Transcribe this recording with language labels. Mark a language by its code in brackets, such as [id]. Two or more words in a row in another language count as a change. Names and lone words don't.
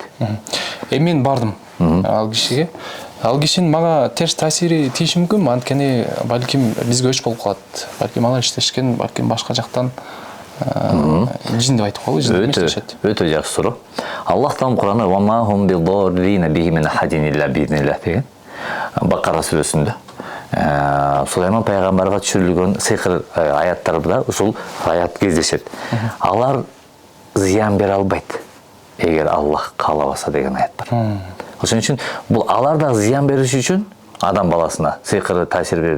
[ky] Мен бардым ал кишиге. Ал кишинин мага терс таасири тийиши мүмкүн, анткени балким бизге өч болуп калат. Балким алар иштешкен, балким башка жактан жин деп айтып коелу, жин иштешет. Өтө жакшы суроо. Аллах таала Кур'анда [ar] "وما هم بضارين به من أحد إلا بإذن الله" [ky] деген Бакара сүрөсүндө Сулайман пайгамбарга түшүрүлгөн сыйкыр аяттарда ушул аят кездешет. Алар зыян бере албайт, эгер Аллах каалабаса деген аят бар. Ошон үчүн бул аларда зыян бериш үчүн адам баласына сыйкыры таасир берди.